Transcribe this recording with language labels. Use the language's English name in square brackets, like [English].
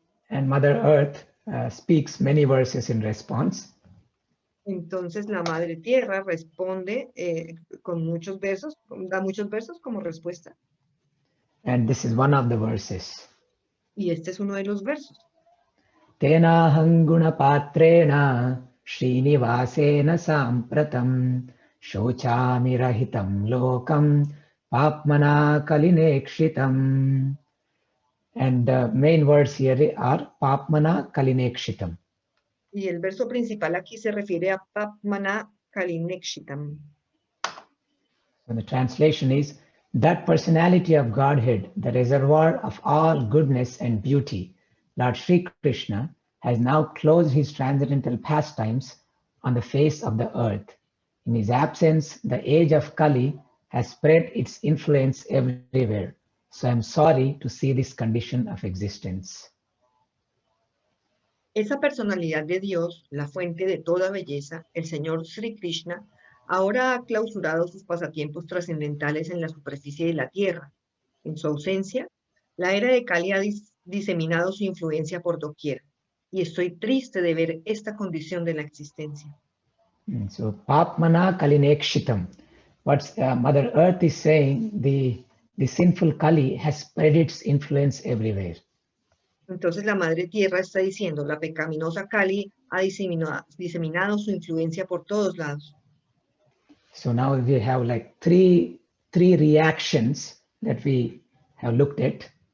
[English] And Mother Earth speaks many verses in response. [Spanish] Entonces la Madre Tierra responde con muchos versos, da muchos versos como respuesta. [English] And this is one of the verses. [Spanish] Y este es uno de los versos. [Sanskrit] Tena hanguna patrena Srinivasena sampratam shochami rahitam lokam papmana kalinekshitam [English] And the main words here are [Sanskrit] papmana kalinekshitam. [Spanish] Y el verso principal aquí se refiere a [Sanskrit] papmana kalinekshitam. [English] So the translation is, that personality of Godhead, the reservoir of all goodness and beauty, Lord Sri Krishna, has now closed his transcendental pastimes on the face of the earth. In his absence, the age of Kali has spread its influence everywhere. So I am sorry to see this condition of existence. [Spanish] Esa personalidad de Dios, la fuente de toda belleza, el Señor Sri Krishna, ahora ha clausurado sus pasatiempos trascendentales en la superficie de la tierra. En su ausencia, la era de Kali ha diseminado su influencia por doquier, y estoy triste de ver esta condición de la existencia. [Sanskrit] So papmana kalinekshitam. [English] What Mother Earth is saying, the sinful Kali has spread its influence everywhere. [Spanish] Entonces la Madre Tierra está diciendo, la pecaminosa Kali ha diseminado su influencia por todos lados. [English] So now we have like three reactions that we have looked at.